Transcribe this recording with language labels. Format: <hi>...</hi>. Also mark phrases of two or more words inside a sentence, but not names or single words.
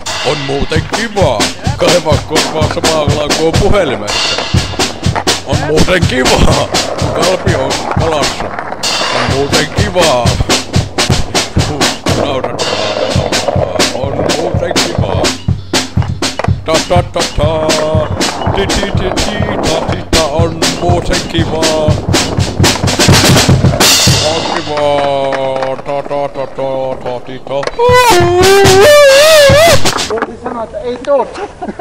<fi>On muuten kivaa kaivaa korvaa samalla kun on puhelimessa. On muuten kivaa, kun kalpio on kalassa. On muuten kivaa. On muuten kivaa. Ta ta ta ta. Ti ti ti ti ta ti ta. On muuten kivaa. On kivaa. Ta ta ta ta ta ti ta. Voisi sanoa, että ei tuo</fi>